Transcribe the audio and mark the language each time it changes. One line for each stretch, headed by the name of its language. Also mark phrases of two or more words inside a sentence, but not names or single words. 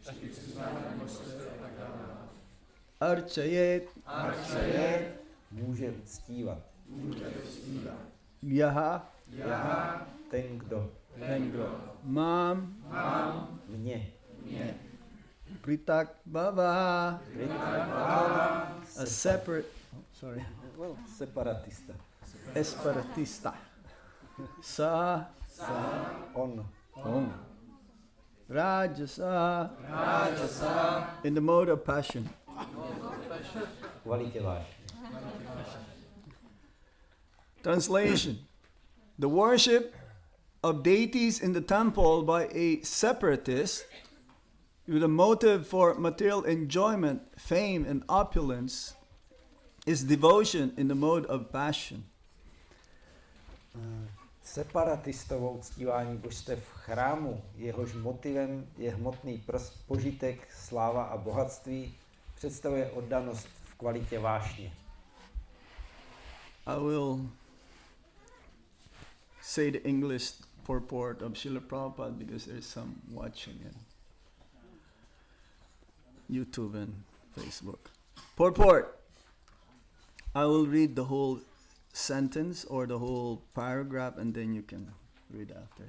Sanskrit: Archayet.
Czech: Může uctívat.
Sanskrit: Yaha.
Czech: Ten, kdo.
Sanskrit: Mam.
Czech: Mě.
Sanskrit: Pritak Bhava.
English: A separate. Sorry.
Czech: Well, separatista. Esparatista. Sa. On.
English: Rajasa. In the mode of passion.
Czech: Kvalitě vášně.
English: Translation. The worship of deities in the temple by a separatist with a motive for material enjoyment, fame, and opulence is devotion in the mode of passion.
Czech: Separatistovou uctívání božstev v chrámu, jehož motivem je hmotný požitek, sláva a bohatství, představuje oddanost v kvalitě vášně.
English: I will say the English purport of Srila Prabhupada because there's some watching it. YouTube and Facebook. Purport. I will read the whole sentence or the whole paragraph and then you can read after.